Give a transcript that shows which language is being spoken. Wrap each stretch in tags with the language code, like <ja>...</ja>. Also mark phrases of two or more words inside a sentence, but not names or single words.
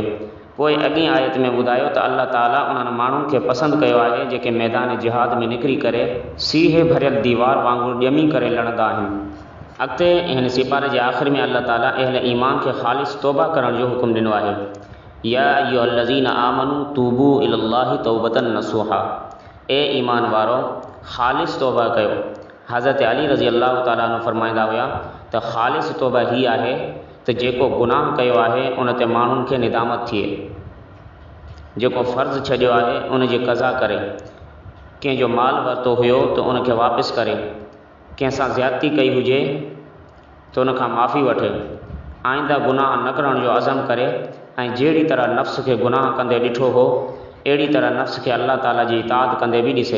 <sd>पोइ अॻी आयत में ॿुधायो त अल्लाह ताला उन्हनि माण्हुनि खे पसंदि कयो आहे जेके मैदान जिहाद में निकिरी करे सीहे भरियल दीवार वांगुरु ॼमी करे लड़ंदा आहिनि। अॻिते हिन सिपारे जे आख़िर में अल्लाह ताला अहल ईमान खे ख़ालिस तौबा करण जो हुकुम ॾिनो आहे।</sd> <ar>يا أيها الذين آمنوا توبوا إلى الله توبة نصوحا.</ar> <sd>ए ईमान वारो ख़ालिस तौबा कयो। हज़रत अली</sd> <ar>رضي الله تعالى عنه</ar> <sd>फरमाईंदा हुआ त ख़ालिस तौबा ही आहे त जेको गुनाह कयो आहे उन ते माण्हुनि खे निदामत थिए, जेको फ़र्ज़ु छॾियो आहे उन जी क़ज़ा करे, कंहिंजो माल वरितो हुयो त उनखे वापसि करे, कंहिंसां ज़्यादती कई हुजे त उनखां माफ़ी वठे, आईंदा गुनाह न करण जो अज़म करे ऐं जहिड़ी तरह नफ़्स खे गुनाह कंदे ॾिठो हो अहिड़ी तरह नफ़्स खे अल्लाह ताला जी इताअत कंदे बि ॾिसे।</sd>